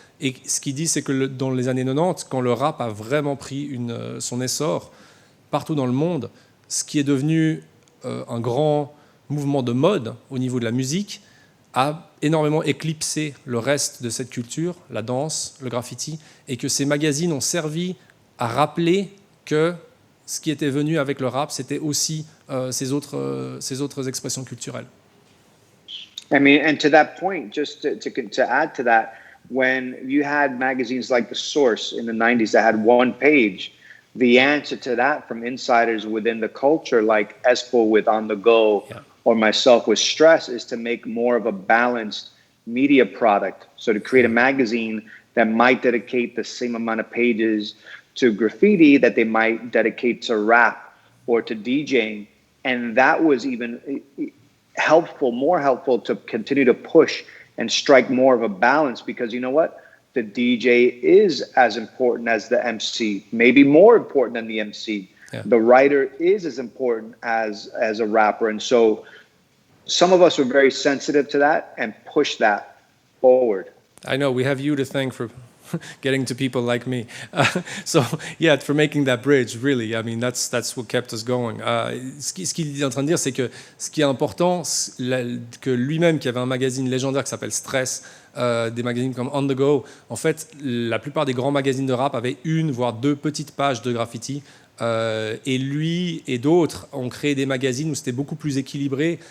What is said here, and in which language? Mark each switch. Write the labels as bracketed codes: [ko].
[fr] Et ce qu'il dit, c'est que dans les années 90, quand le rap a vraiment pris son essor partout dans le monde, ce qui est devenu un grand mouvement de mode au niveau de la musique a énormément éclipsé le reste de cette culture, la danse, le graffiti, et que ces magazines ont servi à rappeler que ce qui était venu avec le rap, c'était aussi ces autres expressions culturelles. [en] I mean, and to that point, just to add to that, when you had magazines like The Source in the 90s that had one page, the answer to that from insiders within the culture, like Espo with On the Go, Yeah. or myself with Stress, is to make more of a balanced media product. So to create a magazine that might dedicate the same amount of pages to graffiti that they might dedicate to rap or to DJing. And that was even more helpful to continue to push and strike more of a balance, because you know what? The DJ is as important as the MC, maybe more important than the MC. Yeah. The writer is as important as a rapper. And so some of us were very sensitive to that and pushed that forward. I know, we have you to thank for getting to people like me. So, yeah, for making that bridge, really. I mean, that's what kept us going. [fr] Ce qu'il est en train de dire, c'est que ce qui est important, que lui-même, qui avait un magazine légendaire qui s'appelle Stress, des magazines comme On the Go, en fait, la plupart des grands magazines de rap avaient une, voire deux petites pages de graffiti. Et lui et d'autres ont créé des magazines où c'était beaucoup plus équilibré.